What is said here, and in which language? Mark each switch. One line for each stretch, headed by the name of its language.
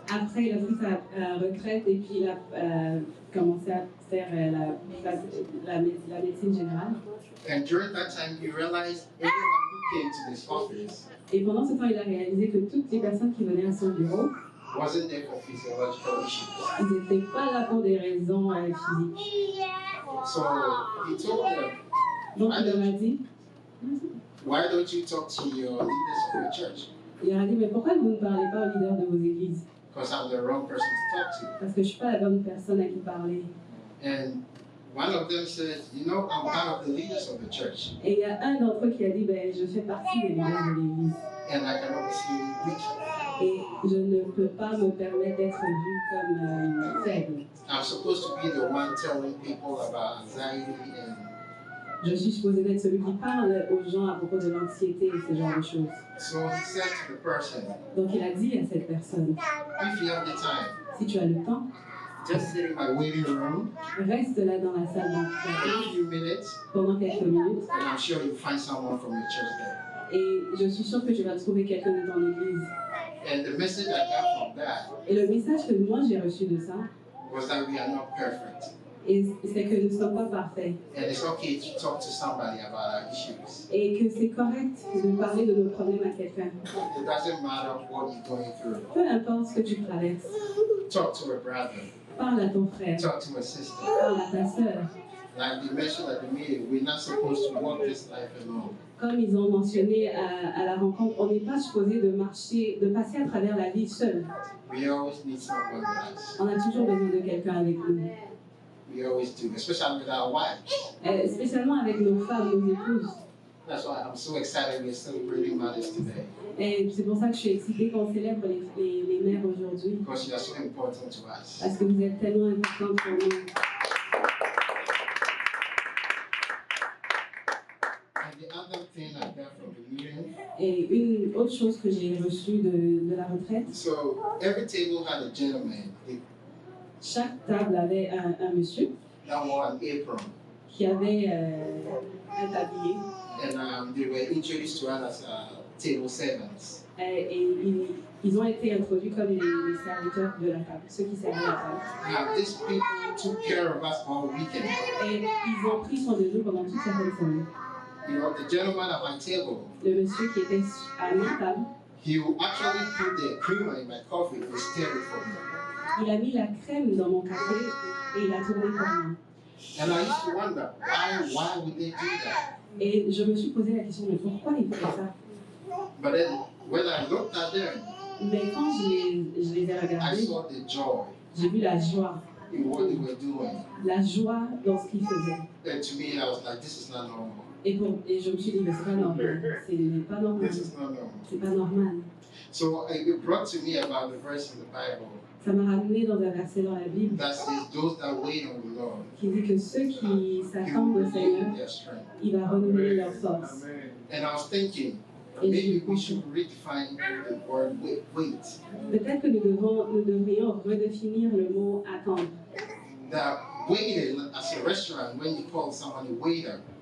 French: Après, il a pris sa retraite et puis il a commencé à faire la médecine générale.
English: And during that time, he realized everyone who came to this office
French: Et pendant ce temps, il a réalisé que toutes les personnes qui venaient à son bureau,
English: wasn't there for physiological issues.
French: ils n'étaient pas là pour des raisons physiques.
English: So he told them,
French: Donc il leur a dit,
English: why don't you talk to your leaders of your church?
French: il leur a dit, mais pourquoi vous ne parlez pas aux leaders de vos églises?
English: Because I'm the wrong person to talk to.
French: Parce que je ne suis pas la bonne personne à qui parler.
English: And one of them said, you know, I'm one of the leaders of the church.
French: Et il y a un d'entre eux qui a dit, ben, je fais partie des leaders de l'église.
English: And I cannot be seen weak.
French: Et je ne peux pas me permettre d'être vue comme faible.
English: I'm supposed to be the one telling people about anxiety and
French: Je suis supposée d'être celui qui parle aux gens à propos de l'anxiété et ce genre de choses.
English: so he said to the person,
French: Donc il a dit à cette personne,
English: if you have the time,
French: si tu as le temps,
English: just sit in my waiting room
French: reste là dans la salle
English: for
French: d'entrée
English: a few minutes,
French: pendant quelques minutes
English: and I'm sure you'll find someone from your church there.
French: et je suis sûre que tu vas trouver quelqu'un de ton église.
English: And the message I got from that
French: Et le message que moi j'ai reçu de ça,
English: was that we are not perfect.
French: c'est que nous ne sommes pas parfaits
English: And it's okay to talk to somebody about our issues.
French: et que c'est correct de parler de nos problèmes à quelqu'un.
English: It doesn't matter what you're going through.
French: Peu importe ce que tu traverses,
English: Talk to a brother,
French: parle à ton frère,
English: talk to a sister.
French: parle à ta sœur.
English: Like they mentioned at the meeting, we're not supposed to walk this life alone.
French: Comme ils ont mentionné à la rencontre, on n'est pas supposé de marcher, de passer à travers la vie seul.
English: We always need someone with us.
French: On a toujours besoin de quelqu'un avec nous.
English: We always do, especially with our wives.
French: Spécialement avec nos femmes, nos épouses.
English: That's why I'm so excited we're celebrating mothers today,
French: Et c'est pour ça que je suis excitée qu'on célèbre les mères aujourd'hui.
English: because you are so important to us.
French: Parce que vous êtes tellement importantes pour nous.
English: And the other thing I got from the meeting,
French: Et une autre chose que j'ai reçue de la retraite,
English: so every table had a gentleman
French: chaque table avait un monsieur
English: that wore an apron,
French: qui avait un tablier.
English: and they were introduced to us as table servants.
French: Et ils ont été introduits comme les serviteurs de la table, ceux qui servaient la table.
English: Now, these people took care of us all weekend.
French: Et ils ont pris soin de nous pendant toute la fin de semaine.
English: You know, the gentleman at my table,
French: Le monsieur qui était à ma table,
English: he would actually put the creamer in my coffee to stir it for me.
French: il a mis la crème dans mon café et il a tourné pour moi.
English: And I used to wonder, why would they do that?
French: Et je me suis posé la question, mais pourquoi il fait ça?
English: But then, when I looked at them,
French: Mais quand je les ai
English: I
French: regardés,
English: saw the joy.
French: j'ai vu la joie.
English: in what they were doing.
French: la joie dans ce qu'ils faisaient.
English: And to me, I was like, this is not normal.
French: Et je me suis dit, mais c'est pas normal. C'est pas normal.
English: This is not normal.
French: C'est pas normal.
English: So it brought to me about the verse in the Bible
French: Ça m'a ramené dans un verset dans la Bible
English: that says, those that wait on the Lord,
French: qui dit que ceux qui
English: He
French: s'attendent
English: will
French: au Seigneur,
English: renew their strength.
French: il va renouveler leur force.
English: And I was thinking,
French: Et
English: maybe we should redefine the word wait.
French: peut-être que nous devrions redéfinir le mot attendre.
English: That waiting as a restaurant, when you call someone a waiter,